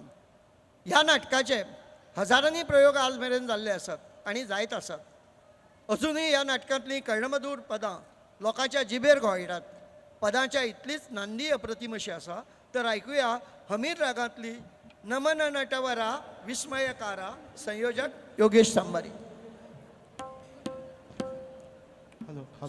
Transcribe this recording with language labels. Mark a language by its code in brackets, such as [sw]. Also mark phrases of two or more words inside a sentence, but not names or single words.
[kok] ह्या नाटकाचे हजारांनी प्रयोग आज मेरेन जाल्ले आसात आनी जायत आसात. अजुनूय ह्या नाटकांतलीं कर्णमधूर पदां लोकांच्या जिबेर घोळटात. पदांच्या इतलीच नांदी अप्रतिम अशी आसा. तर आयकुया हमीर रागांतली नमन नटवरा विस्मयकारा, संयोजक योगेश सांबारी. [en] हॅलो हॅलो